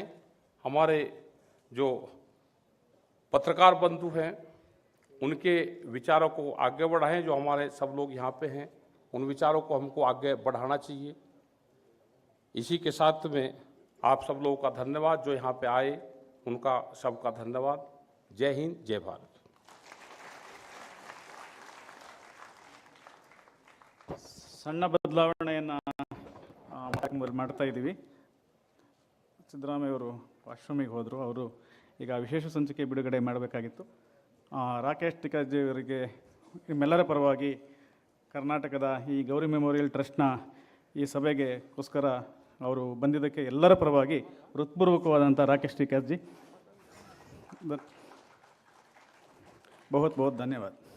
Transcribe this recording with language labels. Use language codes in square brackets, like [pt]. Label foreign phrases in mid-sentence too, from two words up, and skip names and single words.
[hi] हमारे जो पत्रकार बंधु हैं, उनके विचारों को आगे बढ़ाएं। जो हमारे सब लोग यहाँ पे हैं, उन विचारों को हमको आगे बढ़ाना चाहिए। इसी के साथ में आप सब लोगों का धन्यवाद, जो यहाँ पे आए उनका सबका धन्यवाद। जय हिंद, जय भारत। [kn] ಸಣ್ಣ ಬದಲಾವಣೆಯನ್ನು ಮಾಡ್ತಾ ಇದ್ದೀವಿ. ಸಿದ್ದರಾಮಯ್ಯವರು ವಾಶ್ರೂಮಿಗೆ ಹೋದರು. ಅವರು ಈಗ ವಿಶೇಷ ಸಂಚಿಕೆ ಬಿಡುಗಡೆ ಮಾಡಬೇಕಾಗಿತ್ತು. ರಾಕೇಶ್ ಟಿಕಾಜಿ ಅವರಿಗೆ ನಿಮ್ಮೆಲ್ಲರ ಪರವಾಗಿ ಕರ್ನಾಟಕದ ಈ ಗೌರಿ ಮೆಮೋರಿಯಲ್ ಟ್ರಸ್ಟ್ನ ಈ ಸಭೆಗೋಸ್ಕರ ಅವರು ಬಂದಿದ್ದಕ್ಕೆ ಎಲ್ಲರ ಪರವಾಗಿ ಹೃತ್ಪೂರ್ವಕವಾದಂಥ ರಾಕೇಶ್ ಟಿಕಾಜಿ [hi] बहुत बहुत धन्यवाद.